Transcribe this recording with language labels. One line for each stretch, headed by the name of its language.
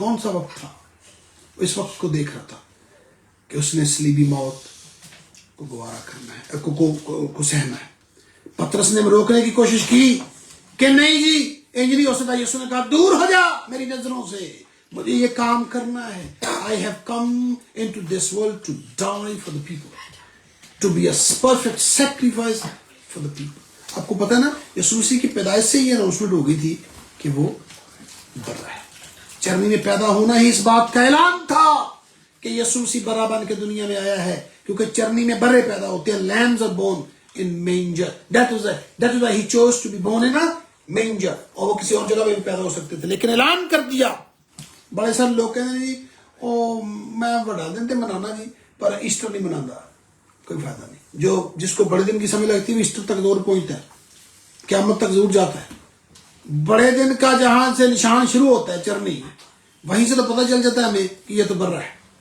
Urdu: کون سا وقت تھا؟ اس وقت کو دیکھ رہا تھا کہ اس نے صلیبی موت کو گوارا کرنا ہے, کو سہنا ہے. پترس نے روکنے کی کوشش کی کہ نہیں جی, انج نہیں ہو سکتا. یسوع نے کہا دور ہو جا میری نظروں سے, مجھے یہ کام کرنا ہے.
English: I have come into this world to die for the people, to be a perfect sacrifice for the people.
Urdu: آپ کو پتہ ہے نا, یسوع مسیح کی پیدائش سے یہ اناؤنسمنٹ ہو گئی تھی کہ وہ برا ہے. چرنی میں پیدا ہونا ہی اس بات کا اعلان تھا کہ یسوع مسیح برا بن کے دنیا میں آیا ہے, کیونکہ چرنی میں برے پیدا ہوتے ہیں.
English: lambs are born in manger. That is why he chose to be born in a manger.
Urdu: اور وہ کسی اور جگہ میں بھی پیدا ہو سکتے تھے, لیکن اعلان کر دیا. بڑے سارے لوگ کہتے ہیں جی میں بڑا دن تے منانا جی, پر ایسٹر نہیں منانا, کوئی فائدہ نہیں. جس کو بڑے دن کی سمجھ لگتی ہے وہ ایسٹر تک ضرور پہنچتا ہے, قیامت تک ضرور جاتا ہے. بڑے دن کا جہاں سے نشان شروع ہوتا ہے چرنی, وہیں سے تو پتہ چل جاتا ہے ہمیں کہ یہ تو برا ہے.